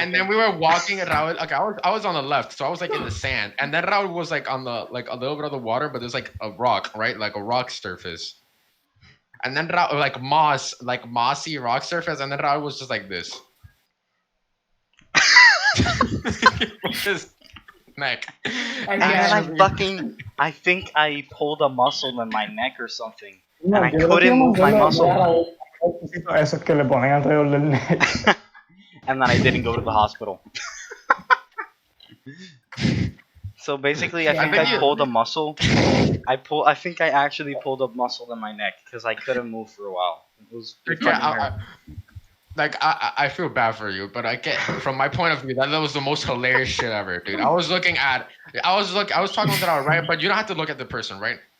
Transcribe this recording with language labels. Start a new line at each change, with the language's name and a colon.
English: and then we were walking, and Raul, like I was on the left, so I was like in the sand, and then Raul was like on the like a little bit of the water, but there's like a rock, right, like a rock surface, and then Raul, like mossy rock surface, and then Raul was just like this. With his neck. And then I think I pulled a muscle in my neck or something. And I couldn't move my muscle.
Spanish: Eso es que le ponen alrededor del neck.
English: And then I didn't go to the hospital. So basically, I think I pulled a muscle. I think I actually pulled a muscle in my neck because I couldn't move for a while. It was it fucking hurt. I feel bad for you, but I get from my point of view that was the most hilarious shit ever, dude. I was talking with Raul, right? But you don't have to look at the person, right?